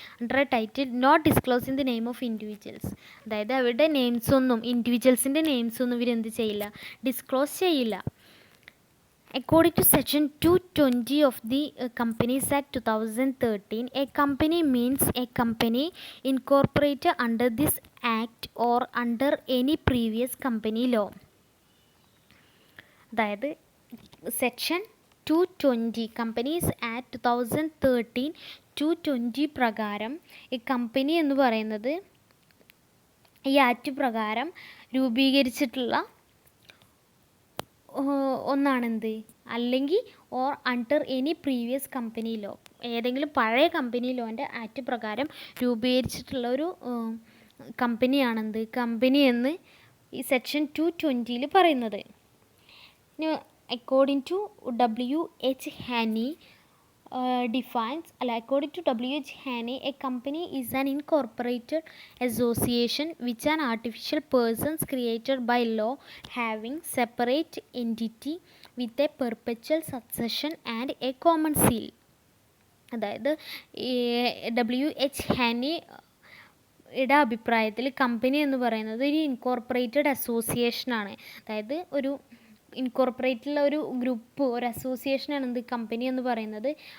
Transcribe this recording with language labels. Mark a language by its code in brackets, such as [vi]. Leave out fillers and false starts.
[en] under a title not disclosing the name of individuals, [ml] അതായത് അവരുടെ നെയിംസൊന്നും, ഇൻഡിവിജ്വൽസിൻ്റെ നെയിംസൊന്നും ഇവരെന്ത് ചെയ്യില്ല, ഡിസ്ക്ലോസ് ചെയ്യില്ല. [en] According to Section 220 of the Companies Act 2013, a company means a company incorporated under this Act or under any previous company law. [ml] അതായത് section 220 companies act 2013 220 പ്രകാരം ഈ company എന്ന് പറയുന്നത് ഈ ആക്ട് പ്രകാരം രൂപീകരിച്ചിട്ടുള്ള ഒന്നാണെന്ത്, അല്ലെങ്കിൽ [en] or under any previous company law, [ml] ഏതെങ്കിലും പഴയ കമ്പനി ലോൻ്റെ ആക്ട് പ്രകാരം രൂപീകരിച്ചിട്ടുള്ള ഒരു കമ്പനിയാണെന്ത് കമ്പനി എന്ന് ഈ സെക്ഷൻ 220 പറയുന്നത്. [en] According to W.H. Haney defines, according to W.H. Haney, a company is an incorporated association which an artificial persons created by law having separate entity with a perpetual succession and a common seal. [ml] അതായത് W.H. ഹാനിയുടെ അഭിപ്രായത്തിൽ company എന്ന് പറയുന്നത് ഒരു incorporated അസോസിയേഷനാണ്. അതായത് ഒരു ഇൻകോർപ്പറേറ്റുള്ള ഒരു group, ഒരു അസോസിയേഷനാണ് എന്ത് കമ്പനി എന്ന് പറയുന്നത്.